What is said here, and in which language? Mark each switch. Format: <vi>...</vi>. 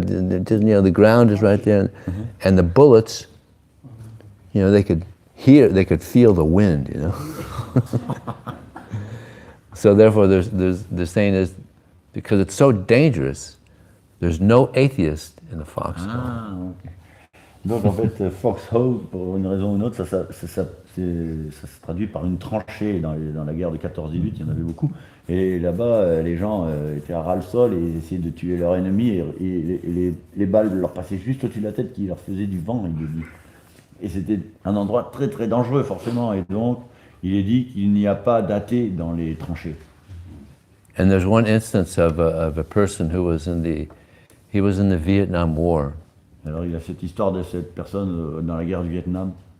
<en>The ground is right there, and the bullets, they could feel the wind. So therefore, the saying is, because it's so dangerous, there's no atheist in the foxhole. Ah, okay.</en> <fr>Donc en fait, foxhole, pour une raison ou une autre, ça se traduit par une tranchée dans la guerre de 14-18, il y en avait beaucoup. Et là-bas, les gens étaient à ras-le-sol et essayaient de tuer leur ennemi, et les balles leur passaient juste au-dessus de la tête, qui leur faisait du vent. Et c'était un endroit très très dangereux, forcément. Et donc, il est dit qu'il n'y a pas d'athée dans les tranchées.</fr> <en>And there's one instance of a person who was in the Vietnam War.</en> <fr>Alors il y a cette histoire de cette personne dans la guerre du Vietnam.</fr>